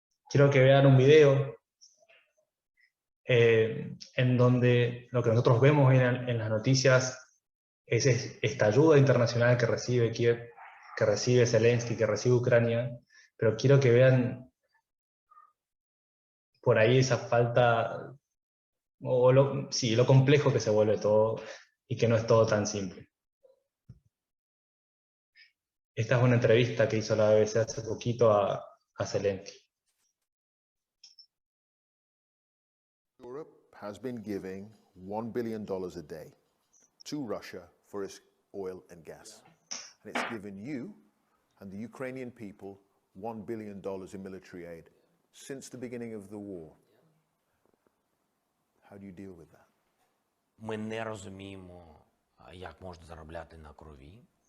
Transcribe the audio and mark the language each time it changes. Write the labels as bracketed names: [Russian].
[Spanish] Quiero que vean un video en donde lo que nosotros vemos en las noticias es esta ayuda internacional que recibe Kiev, que recibe Zelensky, que recibe Ucrania, pero quiero que vean por ahí esa falta, lo complejo que se vuelve todo y que no es todo tan simple. Esta es una entrevista que hizo la BBC hace poquito a Zelensky. [English] Europe has been giving $1 billion a day to Russia for its oil and gas. And it's given you and the Ukrainian people $1 billion in military aid since the beginning of the war. How do you deal with that? [Ukrainian] Ми не розуміємо, як можна заробляти на крові.